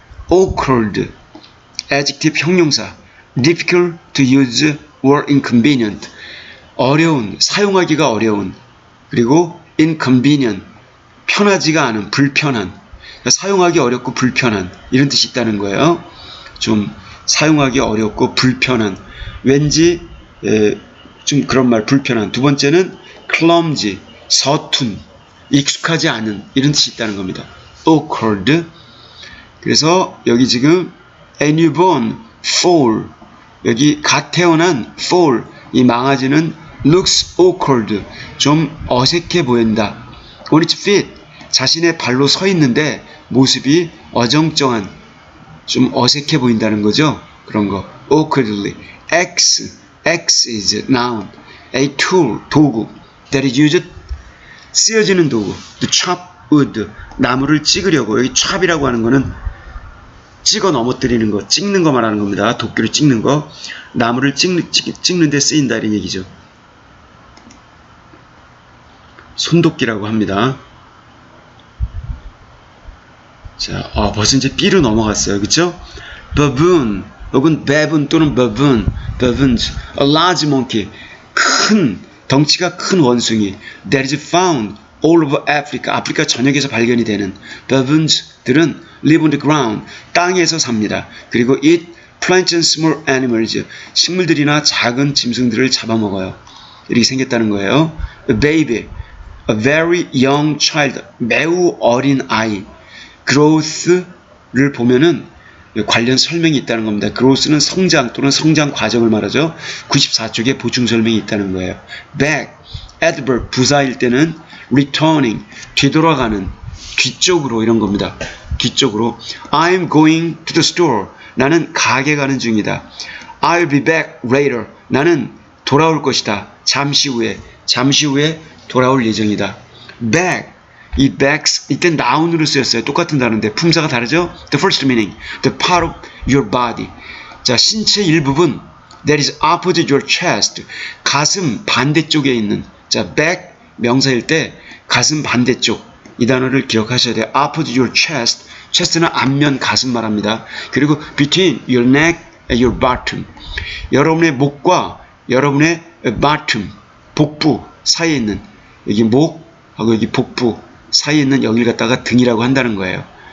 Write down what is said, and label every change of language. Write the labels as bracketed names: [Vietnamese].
[English] awkward, adjective 형용사. difficult to use or inconvenient, [Korean] 어려운, 사용하기가 어려운. 그리고 inconvenient, 편하지가 않은, 불편한. 그러니까 사용하기 어렵고 불편한, 이런 뜻이 있다는 거예요. 좀 사용하기 어렵고 불편한, 왠지 좀 그런 말, 불편한. 두 번째는 clumsy, 서툰, 익숙하지 않은, 이런 뜻이 있다는 겁니다. awkward. 그래서 여기 지금 [English] a newborn foal, [Korean] 여기 갓 태어난 foal, 이 망아지는 [English] looks awkward, [Korean] 좀 어색해 보인다. [English] on its feet, [Korean] 자신의 발로 서 있는데 모습이 어정쩡한, 좀 어색해 보인다는 거죠. 그런 거. [English] awkwardly. X is noun. A tool, 도구. that is used, [Korean] 쓰여지는 도구. [English] to chop wood, [Korean] 나무를 찍으려고. 여기 chop이라고 하는 거는 찍어 넘어뜨리는 거, 찍는 거 말하는 겁니다. 도끼로 찍는 거. 나무를 찍는 데 쓰인다, 이런 얘기죠. 손도끼라고 합니다. 자, 벌써 이제 B로 넘어갔어요. 그쵸? [English] baboon, 혹은 baboon 또는 baboons, a large monkey, [Korean] 덩치가 큰 원숭이. [English] that is found all over Africa, [Korean] 아프리카 전역에서 발견이 되는. [English] baboons들은 live on the ground, [Korean] 땅에서 삽니다. [English] 그리고 eat plants and small animals, [Korean] 식물들이나 작은 짐승들을 잡아먹어요. 이렇게 생겼다는 거예요. [English] a baby, a very young child, [Korean] 매우 어린 아이. growth를 보면은 관련 설명이 있다는 겁니다. growth는 성장 또는 성장 과정을 말하죠. 94쪽에 보충 설명이 있다는 거예요. back, adverb, 부사일 때는 returning, 뒤돌아가는, 뒤쪽으로, 이런 겁니다. 뒤쪽으로. [English] I'm going to the store, [Korean] 나는 가게 가는 중이다. [English] I'll be back later, [Korean] 나는 돌아올 것이다. 잠시 후에 돌아올 예정이다. back, 이 backs, 이때 noun으로 쓰였어요. 똑같은 단어인데 품사가 다르죠? [English] The first meaning, the part of your body. [Korean] 자, 신체 일부분, [English] that is opposite your chest, [Korean] 가슴 반대쪽에 있는. 자, back 명사일 때 가슴 반대쪽, 이 단어를 기억하셔야 돼요. [English] opposite your chest, [Korean] chest는 앞면 가슴 말합니다. 그리고 [English] between your neck and your bottom, [Korean] 여러분의 목과 여러분의 bottom, 복부 사이에 있는, 여기 목하고 여기 복부 사이에 있는 여기를 갖다가 등이라고 한다는 거예요.